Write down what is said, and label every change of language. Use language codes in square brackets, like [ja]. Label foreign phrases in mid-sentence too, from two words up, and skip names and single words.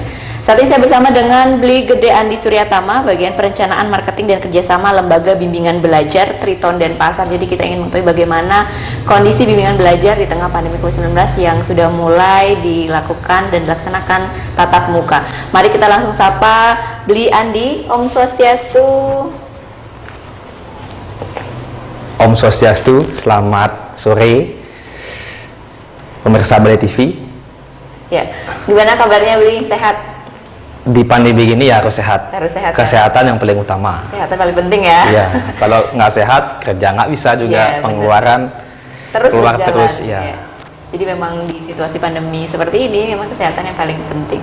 [id] Saat ini saya bersama dengan Bli Gede Andi Suryatama, bagian perencanaan marketing dan kerjasama Lembaga Bimbingan Belajar Triton Denpasar. Jadi kita ingin mengetahui bagaimana kondisi bimbingan belajar di tengah pandemi COVID-19 yang sudah mulai dilakukan dan dilaksanakan tatap muka. Mari kita langsung sapa Bli Andi. [ban] Om Swastiastu. Om Swastiastu, [id] selamat sore pemirsa Bali TV. Ya, gimana kabarnya Bli? Sehat? Di pandemi gini ya harus sehat. Harus sehat. Kesehatan yang paling utama. Kesehatan paling penting ya. Iya. Kalau nggak sehat kerja nggak bisa juga, ya, pengeluaran terus keluar berjalan, terus. Ya. Ya. Jadi memang di situasi pandemi seperti ini memang kesehatan yang paling penting.